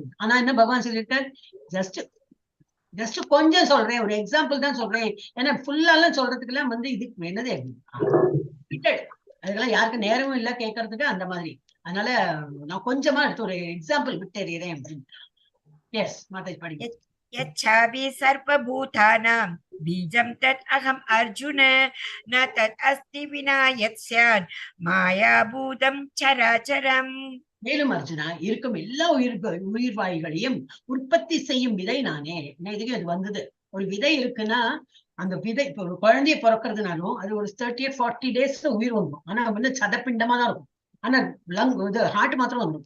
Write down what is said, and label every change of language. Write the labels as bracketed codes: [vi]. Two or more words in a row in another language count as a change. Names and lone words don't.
[ta] ஆனா என்ன பகவான் சொல்லியிருக்கார், ஜஸ்ட் கொஞ்சம் சொல்றேன், ஒரு எக்ஸாம்பிள் தான் சொல்றேன். ஏன்னா ஃபுல்லாலாம் சொல்றதுக்கு எல்லாம் இதுக்கு என்னது அதுக்கெல்லாம் யாருக்கு நேரமும் இல்ல கேட்கறதுக்கு, அந்த மாதிரி. அதனால நான் கொஞ்சமா எடுத்து ஒரு எக்ஸாம்பிள் விட்டு எறிகிறேன் அப்படின்னு. எஸ் மாதாஜி படிங்க. [sa] यच्छापि सर्वभूतानां बीजं तत् अहम् अर्जुन न तत् अस्ति विना यत् स्यात् मायाभूतं चराचरम्. [ta] மேலும் அர்ஜுனா, இருக்கும் எல்லா உயிர்வாய்களையும் உற்பத்தி செய்யும் விதை நானே. இதுக்கு அது வந்தது. ஒரு விதை இருக்குன்னா அந்த விதை இப்ப ஒரு குழந்தைய பிறக்கிறதுனாலும் அது ஒரு 30-40 days உயிர் வந்துடும். ஆனா சதப்பிண்டமா தான் இருக்கும். ஆனா இது ஹார்ட் மாத்திரம் வந்துடும்.